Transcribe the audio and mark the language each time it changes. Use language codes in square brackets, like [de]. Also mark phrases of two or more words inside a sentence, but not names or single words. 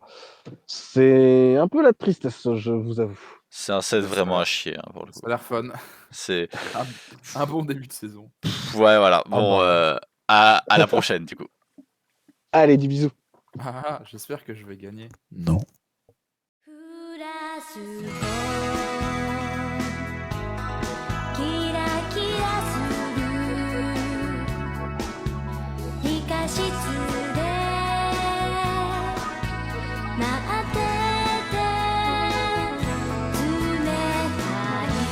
[fr] C'est un peu la tristesse, je vous avoue. C'est un set vraiment à chier, hein, pour le Ça coup. a l'air fun. C'est. Un bon début de saison. Ouais, voilà. Bon, bah. à la prochaine, du coup. Allez, des bisous. Ah, j'espère que je vais gagner. Non. [ja] フラスコキラキラする理科室で待ってて冷たい